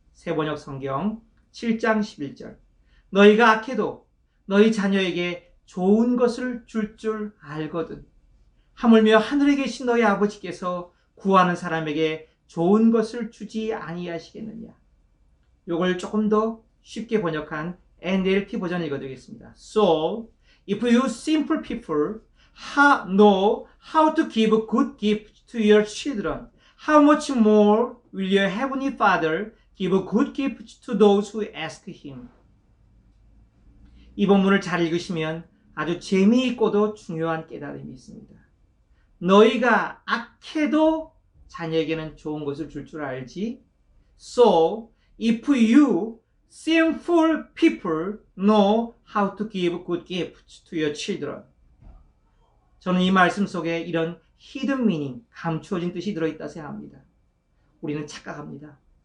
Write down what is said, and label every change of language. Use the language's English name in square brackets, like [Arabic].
[Korean] 새번역 성경 7장 11절. 너희가 악해도 너희 자녀에게 좋은 것을 줄 알거든. 하물며 하늘에 계신 너희 아버지께서 구하는 사람에게 좋은 것을 주지 아니하시겠느냐. 이걸 조금 더 쉽게 번역한 NLT 버전 읽어드리겠습니다. [English] So, if you simple people know how to give good gifts to your children, how much more will your heavenly Father give good gifts to those who ask him? [Korean] 이 본문을 잘 읽으시면 아주 재미있고도 중요한 깨달음이 있습니다. 너희가 악해도 자녀에게는 좋은 것을 줄 알지. [English] So, if you sinful people know how to give good gifts to your children. [Korean] 저는 이 말씀 속에 이런 [English] hidden meaning, [Korean] 감추어진 뜻이 들어있다 생각합니다. 우리는 착각합니다.